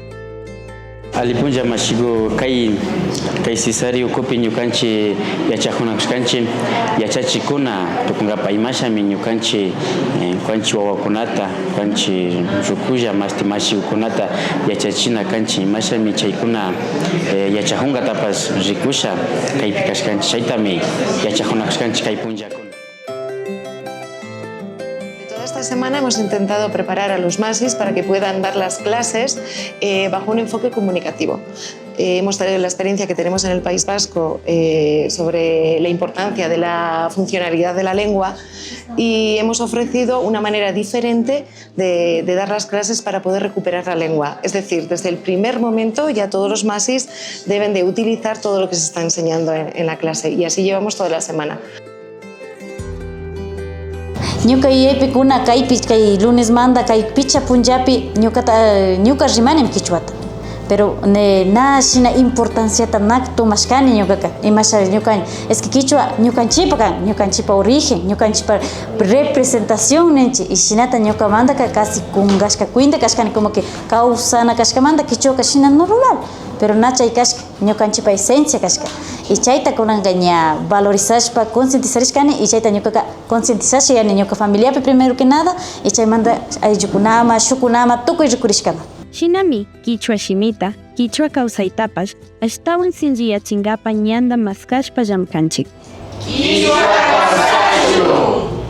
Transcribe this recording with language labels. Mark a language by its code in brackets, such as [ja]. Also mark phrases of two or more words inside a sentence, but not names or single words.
[qu] Alipunlla mashiku kay Cesari ukupi ñukanchik yachakunakashkanchik yachachikuna tukunkapa imashami ñukanchik kanchik wawakunata kanchik rukulla mashikukunata yachachina kanchik imashami chaykuna yachakunkatapas rikusha kaypi kashkanchik chaytami yachakunakashkanchik kay punllakuna. [es] Esta semana hemos intentado preparar a los MASIs para que puedan dar las clases bajo un enfoque comunicativo. Hemos traído la experiencia que tenemos en el País Vasco sobre la importancia de la funcionalidad de la lengua y hemos ofrecido una manera diferente de dar las clases para poder recuperar la lengua. Es decir, desde el primer momento ya todos los MASIs deben de utilizar todo lo que se está enseñando en la clase y así llevamos toda la semana. [qu] Ñuka yaypikuna kay lunes manda kay picha punllapi ñuka rimanim quichuata pero na shina importanciata nak tomashkani ñukaka imasha ñuka [es] es que [qu] quichua ñukanchipa origen ñukanchipa representación nenchi y shinata ñuka manda casi kungashka kuinta kashkani [es] como que [qu] kausana kashkamanta quichua shina normal pero na chay kashka ñukanchipa esencia kashka y chayta kunanka ña valorizashpa concientizarishkani y chayta ñuka concientizash yani ñuka familiapi [es] primero que nada [qu] y chaymanta ayllukunama shukunama tukuy rikurishkama. Shinami Quichua Shimita Quichua kawsaytapash ashtawan sinriyachinkapa ñanda maskashpa llamkanchik. Quichua kawsaychu.